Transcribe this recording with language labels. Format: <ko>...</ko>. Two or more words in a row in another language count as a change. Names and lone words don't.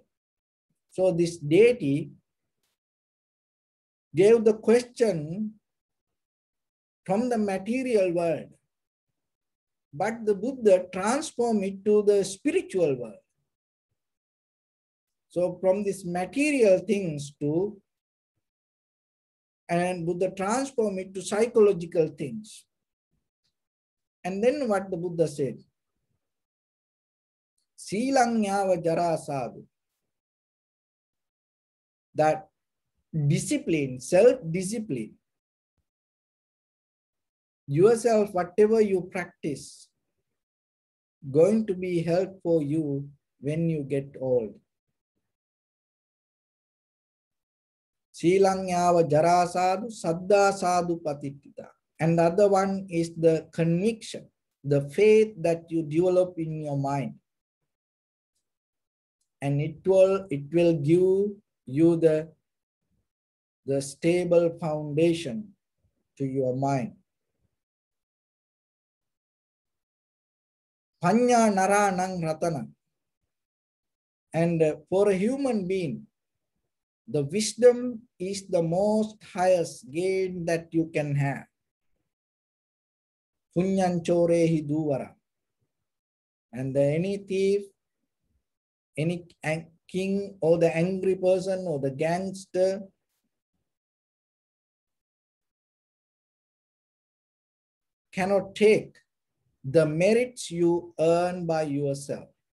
<en>So this deity gave the question from the material world, but the Buddha transformed it to the spiritual world. So from this material things and Buddha transformed it to psychological things. And then what the Buddha said?</en> <pi>Silanyava jara sadhu.</pi> <en>That discipline, self-discipline, yourself, whatever you practice, going to be help for you when you get old.</en> <pi>Silanyava jara sadhu, saddha sadhu patitita.</pi> <en>And the other one is the conviction, the faith that you develop in your mind. And it will give you the stable foundation to your mind.</en> <pi>Panya naranang ratana.</pi> <en>And for a human being, the wisdom is the most highest gain that you can have.</en> <pi>Punyan chorehi duvara.</pi> <en>And any thief, any king or the angry person or the gangster cannot take the merits you earn by yourself.</en>